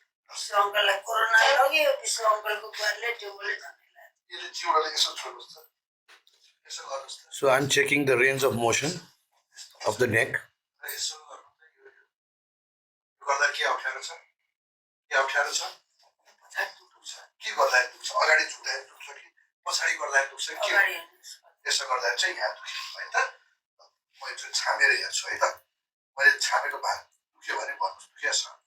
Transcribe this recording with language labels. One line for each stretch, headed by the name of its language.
Nepali: विश्व अङ्कललाई कोरोना लग्यो, विश्व अङ्कलको बुहारीले टेङ्गोले झन्डै लाग्यो। यसले जिउडाले यसो छोड्नुहोस् त, यसो गर्नुहोस् त।
English: So I'm checking the range of motion of the neck.
Nepali: यसो गर्नु त, यो गर्दा के अप्ठ्यारो छ? के अप्ठ्यारो छ? दुख्छ। के गर्दा दुख्छ? अगाडि झुक्दा दुख्छ कि पछाडि गर्दा दुख्छ कि? यसो गर्दा चाहिँ यहाँ दुख्छ है त। म एकचोटि छामेर हेर्छु है त। मैले छामेको भाग दुख्यो भने भन्नुहोस्, दुखेको छ?